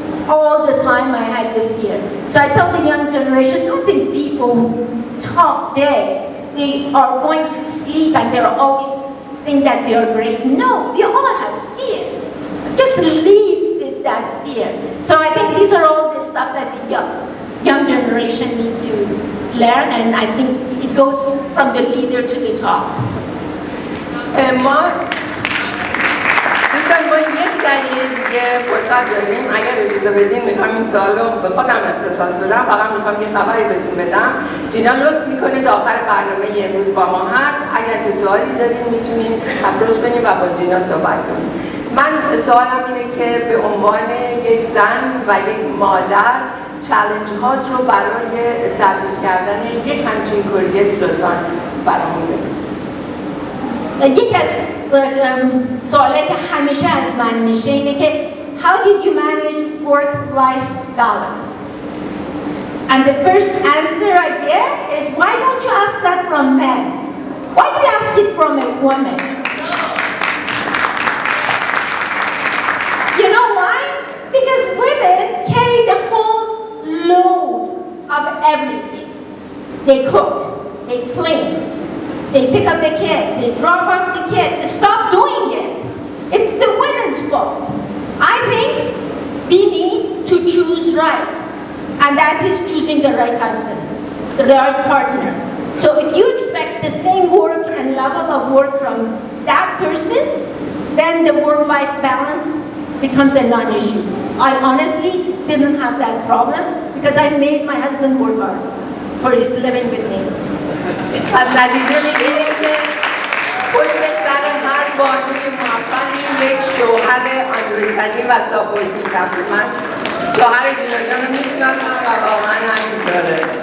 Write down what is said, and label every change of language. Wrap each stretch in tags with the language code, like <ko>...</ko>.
<en>All the time I had the fear. So I tell the young generation, don't think people who talk big, they are going to sleep and they're always think that they're great. No, we all have fear. Just live with that fear. So I think these are all the stuff that the young generation need to learn, and I think it goes from the leader to the top.</en> <fa>دوستان ما یک دقیقه دیگه فرصت داریم. اگر اجازه بدین میخوام این سوال رو به خودم اختصاص بدم. فقط میخوام یه خبری بهتون بدم. جینا لطف میکنه تا آخر برنامه امروز با ما هست. اگر که سوالی دارین میتونین اپروچ کنین و با جینا صحبت کنین. من سوالم اینه که به عنوان یک زن و یک مادر چالش هات رو برای استبلیش کردن یک همچین کریه لطفاً برامون بگید. یکی از سوالایی که همیشه از من میشه اینه که</fa> <en>how did you manage work-life balance? And the first answer I get is, why don't you ask that from men? Why do you ask it from a woman? You know why? Because women carry the whole load of everything. They cook, they clean, they pick up the kids, they drop off the kids. Stop doing it. It's the women's fault. I think we need to choose right. And that is choosing the right husband, the right partner. So if you expect the same work and level of work from that person, then the work-life balance becomes a non-issue. I honestly didn't have that problem because I made my husband work hard for his living with me.</en> <fa>پس نتیجه میگیریم که پشت سر هر بانوی موفقی یک شوهر آندرستندی و ساپورتیو هست. من شوهر جینا جان رو میشناسم و واقعا همینطوره.</fa>